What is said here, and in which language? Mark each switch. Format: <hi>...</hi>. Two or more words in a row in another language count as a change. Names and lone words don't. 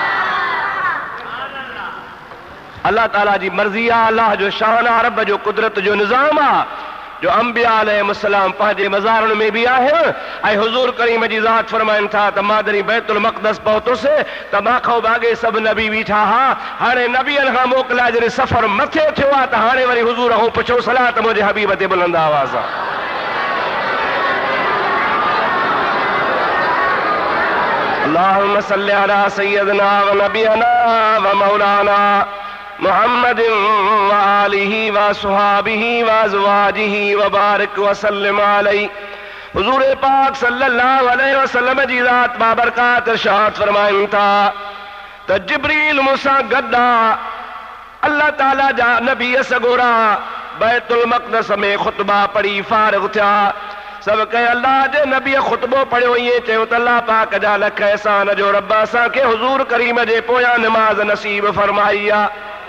<sd>अल्लाह ताला जी मर्ज़ी आहे, अल्लाह जो शान आहे, रब जो कुदरत जो निज़ाम आहे, जो</sd> <ar>أنبياء عليهم السلام</ar> <sd>पंहिंजे मज़ारनि में बि आहिनि। ऐं हुज़ूर करीम जी ज़ात फरमाइनि था त मां जॾहिं बैतुल मक़दस पहुतुसि त मां खां अॻे सभु नबी बीठा हा। हाणे नबियनि खां मोकिलाए जॾहिं सफ़र मथे थियो आहे त हाणे वरी हुज़ूर खां पुछो सलाह त मुंहिंजे हबीब ते बुलंद आवाज़ आहे।</sd> <ar>اللهم صل على سيدنا ونبينا ومولانا محمد وآله وصحبه وأزواجه وبارك وسلم عليه.</ar> <sd>हुज़ूर पाक</sd> <ar>صلى الله عليه وسلم</ar> <sd>जी ज़ात बाबरकात इरशाद फरमाइनि था त जिब्रील मूंसां गॾु आहे। अल्लाह ताला जा नबी सगोरा बैतुल मक़दस में ख़ुतबा पढ़ी फारिग़ थिया। सब कहे अल्लाह जे नबी ख़ुतबो पढ़ियो, ईअं चयो त अल्लाह पाक जा लख एहसान जो रब असांखे हुज़ूर करीम जे पोयां निमाज़ नसीब फरमाई आहे।</sd>